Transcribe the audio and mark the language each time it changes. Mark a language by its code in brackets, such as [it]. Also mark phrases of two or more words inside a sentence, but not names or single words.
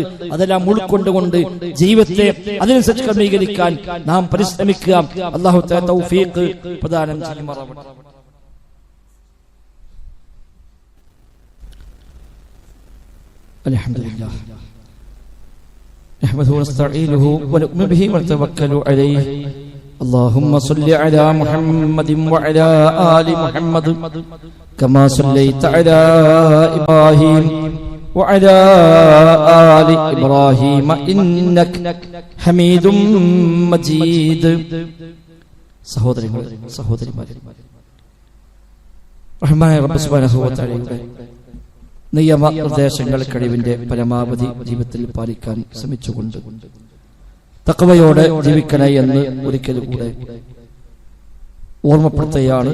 [ml] അതെല്ലാം ഉൾക്കൊണ്ടുകൊണ്ട് ജീവിതത്തെ അതിനനുസരിച്ച് ക്രമീകരിക്കാൻ നാം പരിശ്രമിക്കുക. അല്ലാഹു തആല തൗഫീഖ് പ്രദാനം ചെയ്യുമാറാവട്ടെ. [ar] الحمد لله نحمده ونستعينه ونؤمن به ونتوكل عليه. اللهم صل على محمد وعلى آل محمد كما صليت على إبراهيم وعلى آل إبراهيم إنك حميد مجيد. [ml] സഹോദരിമാരെ, റഹ്മാനായ റബ്ബ് സുബ്ഹാനഹു വ തആലയുടെ നിയമനിർദ്ദേശങ്ങൾ കഴിവിന്റെ പരമാവധി ജീവിതത്തിൽ പാലിക്കാൻ ശ്രമിച്ചുകൊണ്ട് തഖ്വയോടെ ജീവിക്കണേ എന്ന് ഒരിക്കൽ കൂടെ ഓർമ്മപ്പെടുത്തുകയാണ്.